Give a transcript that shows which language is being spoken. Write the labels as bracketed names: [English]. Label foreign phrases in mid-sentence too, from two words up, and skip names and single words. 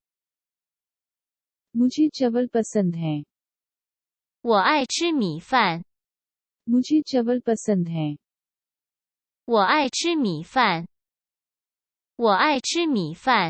[Hindi] मुझे चावल पसंद हैं। [Chinese] 我爱吃米饭。 [Hindi] मुझे चावल पसंद हैं। [Chinese] 我爱吃米饭。我爱吃米饭。